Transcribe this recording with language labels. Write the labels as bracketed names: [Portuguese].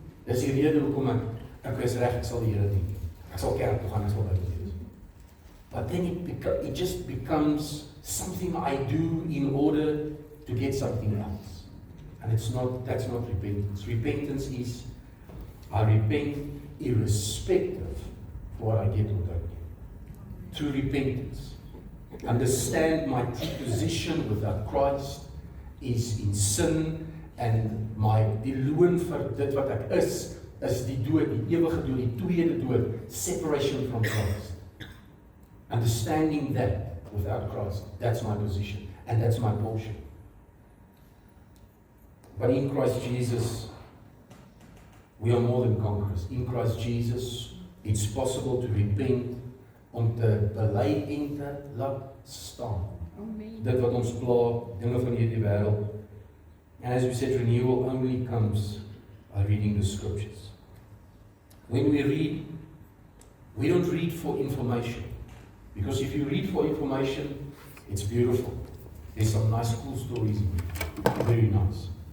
[Afrikaans] Dis die rede hoekom ek is reg, ek sal die Here dien. Ek sal kerk toe gaan, ek sal by die wees. [English] But then it just becomes something I do in order to get something else. And that's not repentance. Repentance is, I repent irrespective of what I get or don't get. True repentance. Understand my true position without Christ is in sin, and [Afrikaans] die loon vir dit wat ek is die dood, die ewige dood, die tweede dood, [English] separation from Christ. Understanding that without Christ, that's my position, and that's my portion. But in Christ Jesus, we are more than conquerors. In Christ Jesus, it's possible to repent, [Afrikaans] om te bely en te laat staan. [English] Amen. [Afrikaans] Dit wat ons pla, dinge van hierdie wêreld. [English] And as we said, renewal only comes by reading the scriptures. When we read, we don't read for information. Because if you read for information, it's beautiful. There's some nice, cool stories in it. Very nice.